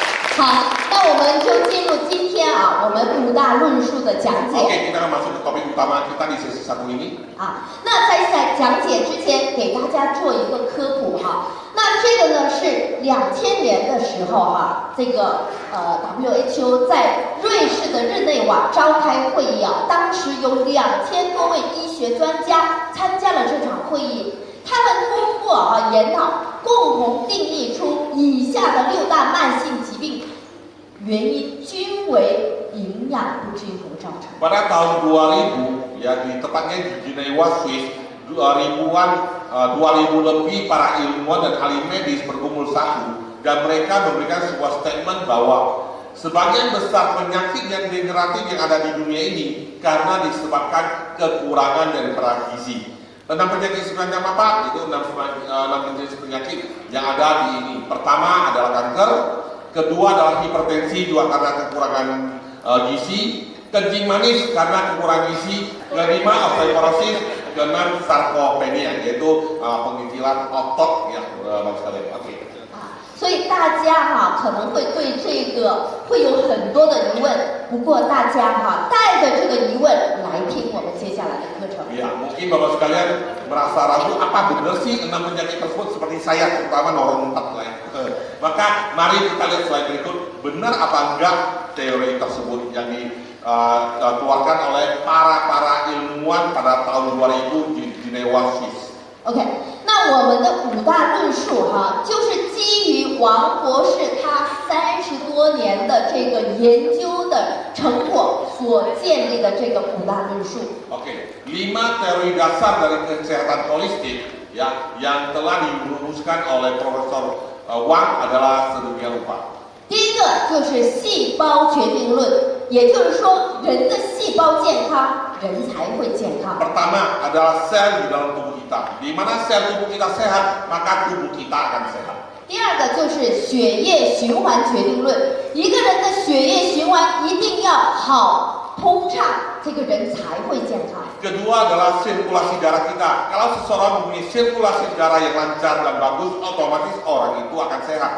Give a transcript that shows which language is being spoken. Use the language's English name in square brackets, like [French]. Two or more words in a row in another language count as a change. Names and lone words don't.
[Chinese] 好，那我们就进入今天我们5大论述的讲解。 [Indonesian] Oke, kita akan masuk ke topik utama kita di sesi 1 ini. [Chinese] 那在讲解之前，给大家做一个科普那这个呢是2000年的时候这个WHO 在瑞士的日内瓦召开会议当时有2000多位医学专家参加了这场会议，他们通过研讨，共同定义出以下的6大慢性疾病原因均为营养不均衡造成。 [Indonesian] Pada tahun 2000, ya di tepatnya di Jenewa, Swiss, 2000 lebih para ilmuwan dan ahli medis berkumpul satu dan mereka memberikan sebuah statement bahwa sebagian besar penyakit yang degeneratif yang ada di dunia ini karena disebabkan kekurangan daripada gizi. Tentang penyakit semacam apa? Itu 6 jenis penyakit yang ada di ini. Pertama adalah kanker, kedua adalah hipertensi juga karena kekurangan gizi, kencing manis karena kekurangan gizi, kelima osteoporosis, keenam sarkopenia yaitu pengecilan otot ya Bapak sekalian. Oke. [Chinese] 所以大家可能会对这个会有很多的疑问，不过大家带着这个疑问来听我们接下来的课程。 [Indonesian] Ya, mungkin Bapak sekalian merasa ragu apa benar sih 6 penyakit tersebut seperti saya terutama nomor 4 lah ya. Maka mari kita lihat slide berikut, benar apa enggak teori tersebut yang dikeluarkan oleh para ilmuwan pada tahun 2000 di Jenewa, Swiss. [Chinese] OK， 那我们的5大论述就是基于王博士他30多年的这个研究的成果所建立的这个5大论述。 [Indonesian] Oke, 5 teori dasar dari kesehatan holistik ya yang telah dirumuskan oleh Profesor Wang adalah sedemikian rupa. [Chinese] 第一个就是细胞决定论，也就是说，人的细胞健康，人才会健康。 [Indonesian] Pertama adalah sel di dalam tubuh kita. Di mana sel tubuh kita sehat, maka tubuh kita akan sehat. [Chinese] 第二个就是血液循环决定论，一个人的血液循环一定要好通畅，这个人才会健康。 [Indonesian] Kedua adalah sirkulasi darah kita. Kalau seseorang mempunyai sirkulasi darah yang lancar dan bagus, otomatis orang itu akan sehat.